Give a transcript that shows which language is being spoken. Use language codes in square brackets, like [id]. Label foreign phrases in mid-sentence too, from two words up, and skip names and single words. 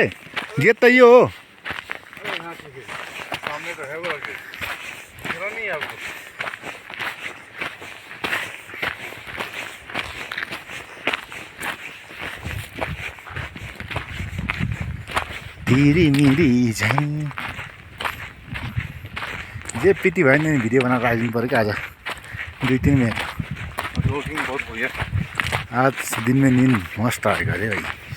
[ne] गेट त यो हो। तिरी मिरी झैँ जे पिटी भयो नि, भिडियो बनाएर राखिदिनु पऱ्यो क्या आज 2-3 मिनट। [hi] आज दिन में नींद मस्त आएगा रे भाई।